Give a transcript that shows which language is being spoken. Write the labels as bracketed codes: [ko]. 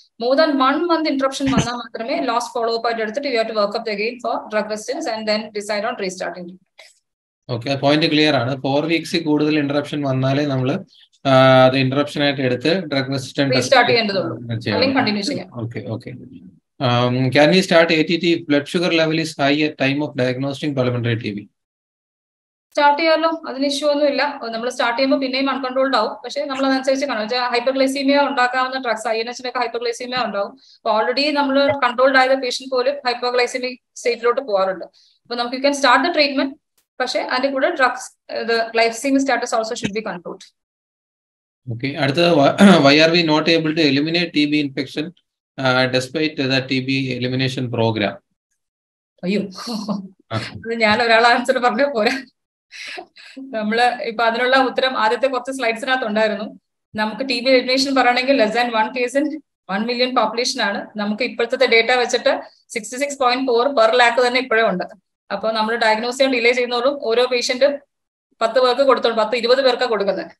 [en] more than 1 month interruption [ml] വന്നാൽ മാത്രമേ [en] last follow up [ml] ആയിട്ട് എടുത്തിട്ട് [en] You have to work up again for drug resistance and then decide on restarting. [ml] Okay, point clear ആണ്. 4 weeks കൂടുതൽ interruption വന്നാലേ നമ്മൾ അത് ഇന്ററപ്ഷൻ ആയിട്ട് എടുത്ത് ഡ്രഗ് റെസിസ്റ്റന്റ് റീസ്റ്റാർട്ട് ചെയ്യേണ്ടതുള്ളൂ, അല്ലെങ്കിൽ കണ്ടിന്യൂ ചെയ്യാം. Okay. [en] Can we start ATT if blood sugar level is high at time of diagnosing pulmonary TB? [ml] Start ചെയ്യാമല്ലോ, അതിന് ഇഷ്യൂ ഒന്നും ഇല്ല. നമ്മൾ സ്റ്റാർട്ട് ചെയ്യുമ്പോൾ പിന്നെയും അൺകൺട്രോൾഡ് ആവും. പക്ഷേ നമ്മൾ അതനുസരിച്ച് കാണും. ഹൈപ്പർഗ്ലൈസീമിയ ഉണ്ടാക്കാവുന്ന ഡ്രഗ്സ്, INH-നൊക്കെ ഹൈപ്പർഗ്ലൈസീമിയ ഉണ്ടാവും. അപ്പോൾ ഓൾറെഡി നമ്മൾ കൺട്രോൾഡ് ആയ പേഷ്യന്റ് പോലും ഹൈപ്പർഗ്ലൈസീമിക് സ്റ്റേറ്റിലോട്ട് പോകാറുണ്ട്. അപ്പൊ നമുക്ക് [en] you can start the treatment, [ml] പക്ഷേ അതിന്റെ കൂടെ [en] Drugs glycemic status also should be controlled. Okay, അടുത്തത് why are we not able to eliminate TB infection despite the TB elimination program? [ml] അയ്യോ, ഞാൻ ഒരാളെ ആൻസർ പറഞ്ഞ പോരാ. നമ്മള് ഇപ്പൊ അതിനുള്ള ഉത്തരം ആദ്യത്തെ കുറച്ച് സ്ലൈഡ്സിനകത്ത് ഉണ്ടായിരുന്നു. നമുക്ക് TB എലിമിനേഷൻ പറയണമെങ്കിൽ [en] less than 1 case in 1 million [ml] population ആണ്. നമുക്ക് ഇപ്പോഴത്തെ ഡേറ്റ വെച്ചിട്ട് 66.4 per lakh തന്നെ ഇപ്പോഴേ ഉണ്ട്. അപ്പൊ നമ്മൾ ഡയഗ്നോസ് ചെയ്യാൻ ഡിലേ ചെയ്യുന്നതോടും ഓരോ പേഷ്യന്റ് 10 പേർക്ക് കൊടുത്തോളൂ, 10-20 പേർക്കാണ് കൊടുക്കുന്നത്.